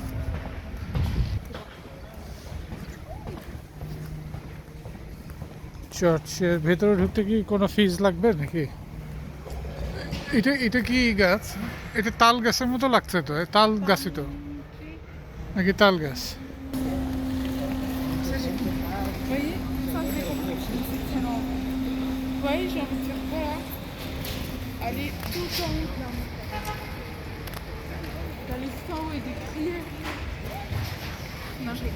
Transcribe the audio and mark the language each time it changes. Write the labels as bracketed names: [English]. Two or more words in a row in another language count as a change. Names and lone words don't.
[Bangla] চার্চের ভেতরে ঢুকতে কি কোনো ফিজ লাগবে নাকি? এটা এটা কি গাছ? এটা তাল গাছের মতো লাগছে তো, তাল গাছই তো নাকি তাল গাছ? [French] voyez, ça c'est complexe. C'est énorme. Vous voyez, j'ai envie de faire quoi là? Aller tout en haut là. D'aller tout en haut et de crier.